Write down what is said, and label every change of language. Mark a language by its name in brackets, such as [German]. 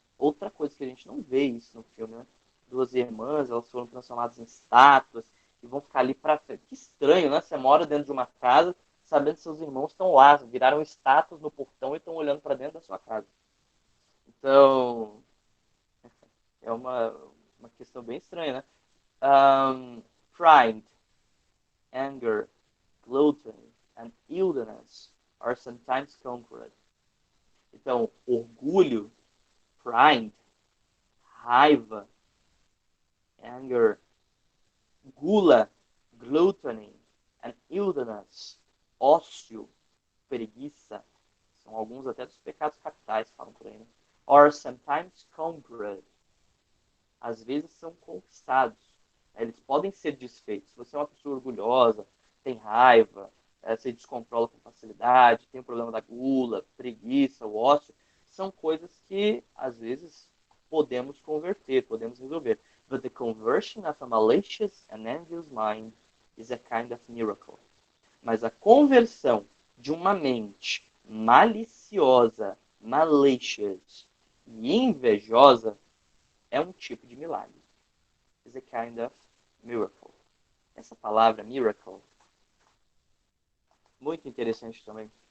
[Portuguese] Outra coisa que a gente não vê isso no filme, né? Duas irmãs, elas foram transformadas em estátuas e vão ficar ali para frente. Que estranho, né? Você mora dentro de uma casa sabendo que seus irmãos estão lá, viraram estátuas no portão e estão olhando para dentro da sua casa. Então, é uma questão bem estranha, né? [English] Pride, anger, gluttony, and illness are sometimes conquered. [Portuguese] Então, orgulho, pride, raiva, anger, gula, gluttony, [English] and illness, [Portuguese] ócio, preguiça, são alguns até dos pecados capitais, falam por aí, né? [English] Or sometimes conquered, [Portuguese] às vezes são conquistados. Eles podem ser desfeitos. Se você é uma pessoa orgulhosa, tem raiva, se descontrola com facilidade, tem o problema da gula, preguiça, o ócio, são coisas que, às vezes, podemos converter, podemos resolver. [English] But the conversion of a malicious and envious mind is a kind of miracle. [Portuguese] Mas a conversão de uma mente maliciosa, malicious e invejosa é um tipo de milagre. [English] Is a kind of miracle. [Portuguese] Essa palavra, miracle, muito interessante também.